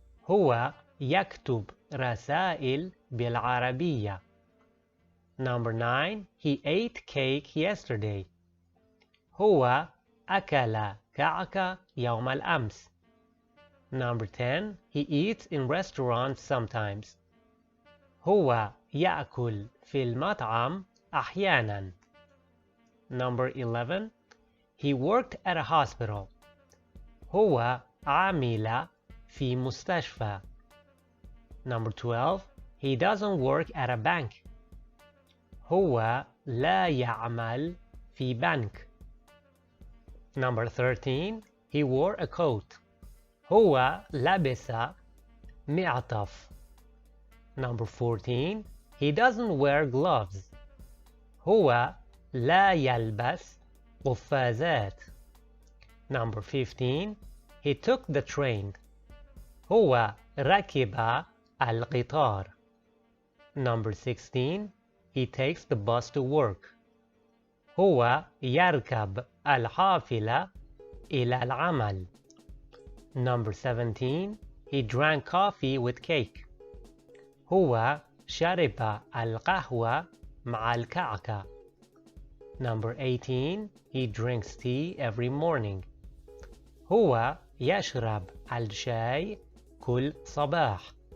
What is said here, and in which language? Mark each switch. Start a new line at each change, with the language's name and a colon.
Arabic: هو يكتب رسائل بالعربية.
English: Number 9. He ate cake yesterday.
Arabic: هو أكل كعكة يوم الأمس.
English: Number 10. He eats in restaurants sometimes.
Arabic: هو يأكل في المطعم أحيانا.
English: Number 11. He worked at a hospital.
Arabic: هو عمل في مستشفى.
English: Number 12. He doesn't work at a bank.
Arabic: هو لا يعمل في بنك.
English: Number 13. He wore a coat.
Arabic: هو لبس معطف.
English: Number 14. He doesn't wear gloves.
Arabic: هو لا يلبس قفازات.
English: Number 15. He took the train.
Arabic: هو ركب القطار.
English: Number 16. He takes the bus to work.
Arabic: هو يركب الحافلة إلى العمل.
English: Number 17. He drank coffee with cake.
Arabic: هو شرب القهوة مع الكعكة.
English: Number 18. He drinks tea every morning.
Arabic: هو يشرب الشاي كل صباح.